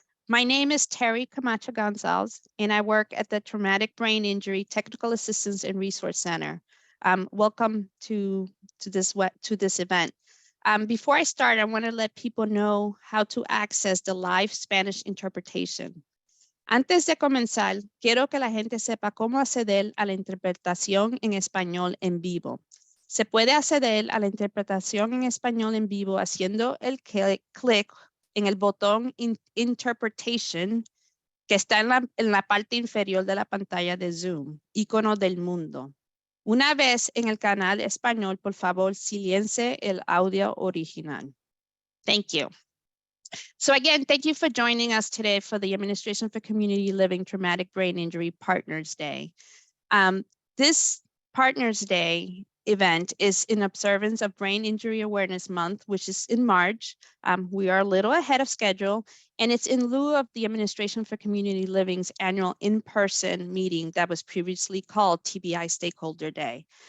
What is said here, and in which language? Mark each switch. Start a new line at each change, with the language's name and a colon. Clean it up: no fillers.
English: My name is Terry Camacho Gonzalez, and I work at the Traumatic Brain Injury Technical Assistance and Resource Center. Welcome to this event. Before I start, I want to let people know how to access the live Spanish interpretation.
Spanish: Antes de comenzar, quiero que la gente sepa cómo acceder a la interpretación en español en vivo. Se puede acceder a la interpretación en español en vivo haciendo el clic en el botón Interpretation que está en la parte inferior de la pantalla de Zoom, icono del mundo. Una vez en el canal español, por favor, silencie el audio original.
English: Thank you. So again, thank you for joining us today for the Administration for Community Living Traumatic Brain Injury Partners Day. This Partners Day event is in observance of Brain Injury Awareness Month, which is in March. We are a little ahead of schedule, and it's in lieu of the Administration for Community Living's annual in-person meeting that was previously called TBI Stakeholder Day.